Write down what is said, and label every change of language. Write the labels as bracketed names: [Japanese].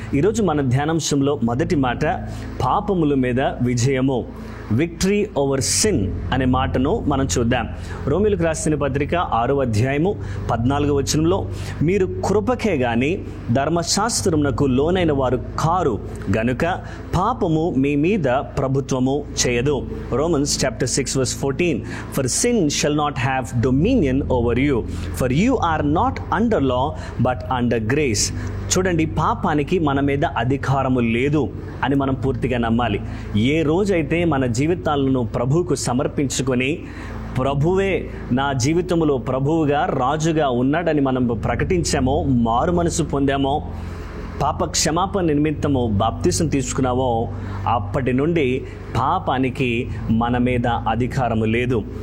[Telugu] ఈరోజు మన ధ్యానాంశంలో మొదటి మాట పాపముల మీద విజయము, [English] victory over sin [Telugu] అనే మాటను మనం చూద్దాం. రోమీయులకు రాసిన పత్రిక 6వ అధ్యాయము 14వ వచనంలో, మీరు కృపకే గాని ధర్మశాస్త్రమునకు లోనైన వారు కారు గనుక పాపము మీ మీద ప్రభుత్వము చేయదు. [English] Romans chapter 6 verse 14, for sin shall not have dominion over you, for you are not under law but under grace. [Telugu] చూడండి, పాపానికి మన మీద అధికారము లేదు అని మనం పూర్తిగా నమ్మాలి. ఏ రోజైతే మన జీవితాలను ప్రభువుకు సమర్పించుకొని ప్రభువే నా జీవితంలో ప్రభువుగా, రాజుగా ఉన్నాడని మనం ప్రకటించామో, మారు మనసు పొందామో, పాప క్షమాపణ నిమిత్తము బాప్తిసం తీసుకున్నావో, అప్పటి నుండి పాపానికి మన మీద అధికారము లేదు.